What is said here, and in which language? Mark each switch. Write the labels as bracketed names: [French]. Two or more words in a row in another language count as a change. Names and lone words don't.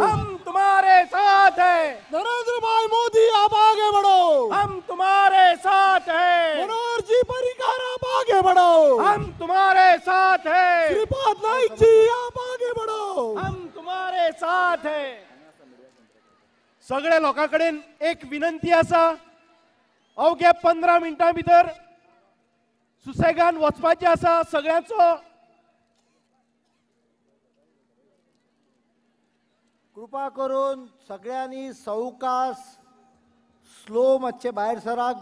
[Hindi] हम तुम्हारे साथ हैं, नरेंद्र भाई मोदी आप आगे बढ़ो, हम तुम्हारे साथ हैं, मनोहर जी पर्रिकर आप आगे बढ़ो, हम तुम्हारे साथ हैं, श्रीपाद नाईक जी आप आगे बढ़ो, हम तुम्हारे साथ हैं. [Konkani] सगळ्या लोकांकडेन एक विनंती आसा, अवघ्या 15 मिनिटां भितर सुसेगान वचपाचें आसा सगळ्यांचो. कृपा करून सगळ्यांनी सावकाश स्लो मातशे भायर सराक.